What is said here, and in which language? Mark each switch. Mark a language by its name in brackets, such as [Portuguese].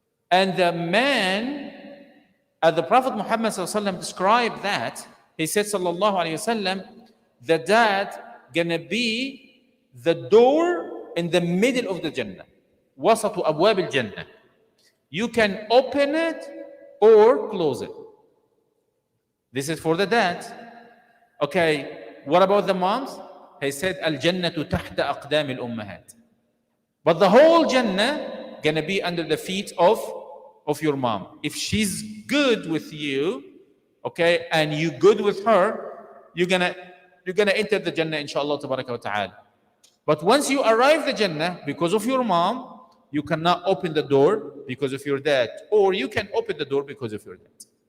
[English] And the man, as the Prophet Muhammad described that, he said, sallallahu alayhi wasallam, the dad gonna be the door in the middle of the Jannah. [Arabic] وسط أبواب الجنة. [English] You can open it or close it. This is for the dad. Okay, what about the moms? He said, [Arabic] الجنة تحت أقدام الأمهات. [English] But the whole Jannah gonna be under the feet of your mom. If she's good with you, okay, and you good with her, you're gonna enter the Jannah, inshallah, tabaraka wa ta'ala. But once you arrive the Jannah, because of your mom, you cannot open the door because of your dad, or you can open the door because of your dad.